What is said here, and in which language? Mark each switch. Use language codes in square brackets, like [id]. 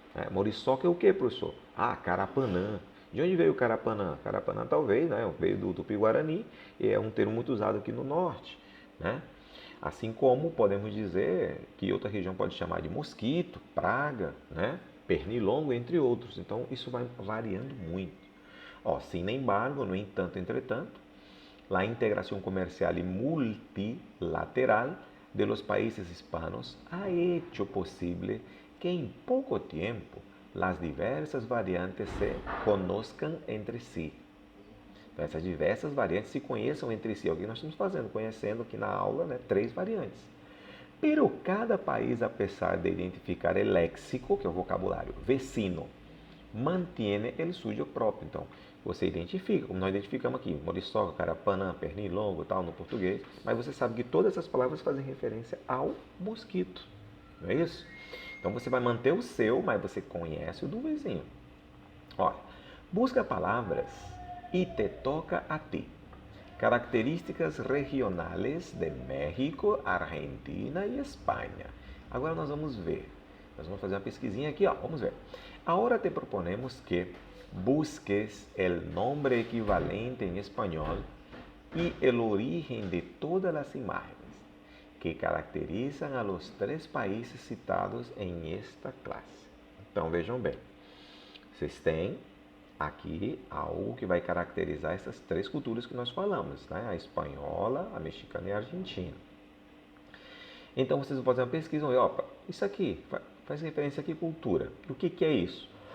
[pt] Moriçoca é o que, professor? Ah, Carapanã. De onde veio o Carapanã? Carapanã talvez, né? Veio do Tupi-Guarani e é um termo muito usado aqui no norte, né? Assim como podemos dizer que outra região pode chamar de mosquito, praga, né? Pernilongo, entre outros. Então isso vai variando muito. [es] Sin embargo, [pt] no entanto, entretanto, [es] la integración comercial y multilateral de los países hispanos ha hecho posible que en poco tiempo las diversas variantes se conozcan entre si. [pt] Então, essas diversas variantes se conheçam entre si. É o que nós estamos fazendo, conhecendo aqui na aula, né, 3 variantes. [es] Pero cada país, apesar de identificar el léxico, [pt] que é o vocabulário, [es] vecino, mantém o suyo próprio. [pt] Então, você identifica, como nós identificamos aqui, moriçoca, carapanã, pernilongo, tal, no português, mas você sabe que todas essas palavras fazem referência ao mosquito, não é isso? Então, você vai manter o seu, mas você conhece o do vizinho. Olha, busca palavras e te toca a ti. Características regionais de México, Argentina e Espanha. Agora nós vamos ver. Nós vamos fazer uma pesquisinha aqui, ó. Vamos ver. [es] Agora te proponemos que busques el nombre equivalente en español y el origen de todas las imágenes que caracterizan a los 3 países citados en esta clase. [pt] Então vejam bem, vocês têm aqui algo que vai caracterizar essas 3 culturas que nós falamos, né? A espanhola, a mexicana e a argentina. Então vocês vão fazer uma pesquisa e vão ver, opa, isso aqui faz referência a que cultura? O que é isso?